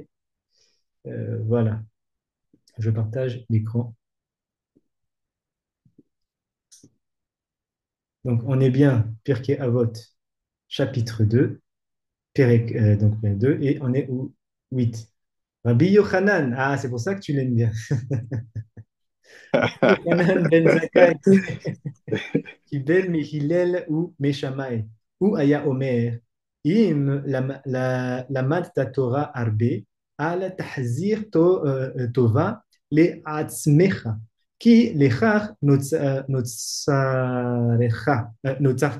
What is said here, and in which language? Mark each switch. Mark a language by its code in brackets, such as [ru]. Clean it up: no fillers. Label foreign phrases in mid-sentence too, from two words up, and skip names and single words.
[fr] Voilà, je partage l'écran. Donc, on est bien, Pirkei Avot, chapitre 2, donc 2, et on est où 8. Rabbi Yochanan, ah, c'est pour ça que tu l'aimes bien. [he] Yochanan ben Zakkai, קיבל מהלל ומשמאי. הוא היה אומר, אם למדת תורה הרבה, אל תחזיר טובה לעצמך, כי לכך נוצרת.